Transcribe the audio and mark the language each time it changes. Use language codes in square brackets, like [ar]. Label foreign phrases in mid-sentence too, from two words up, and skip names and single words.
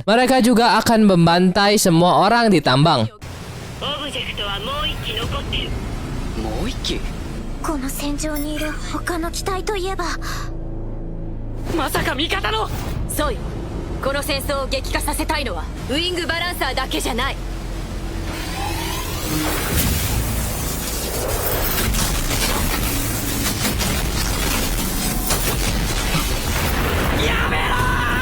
[id] Mereka juga akan membantai semua orang di tambang. [ja] この戦場にいる他の機体といえば、まさか味方の。そうよ。この戦争を激化させたいのはウィングバランサーだけじゃない。やめろー。